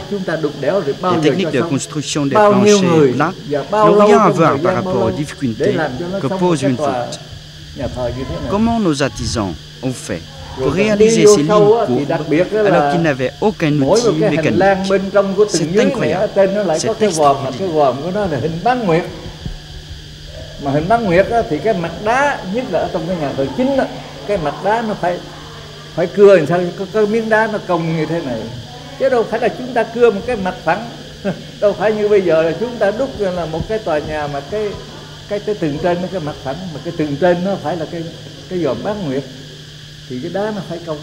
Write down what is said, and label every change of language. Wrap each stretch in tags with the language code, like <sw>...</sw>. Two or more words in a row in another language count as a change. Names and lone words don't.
<fr>Les techniques de construction des planchers plats n'ont rien à voir par rapport aux difficultés que pose une voûte. Comment nos artisans ont fait pour réaliser ces lignes courbes alors qu'ils n'avaient aucun outil mécanique? C'est incroyable, c'est extraordinaire.</fr> <vi>Mà hình bán nguyệt á, thì cái mặt đá, nhất là ở trong cái nhà thờ chính á, cái mặt đá nó phải cưa làm sao có miếng đá nó cong như thế này, chứ đâu phải là chúng ta cưa một cái mặt phẳng. Đâu phải như bây giờ là chúng ta đúc là một cái tòa nhà mà cái tường trên nó cái mặt phẳng, mà cái tường trên nó phải là cái dòm bán nguyệt, thì cái đá nó phải cong.</vi>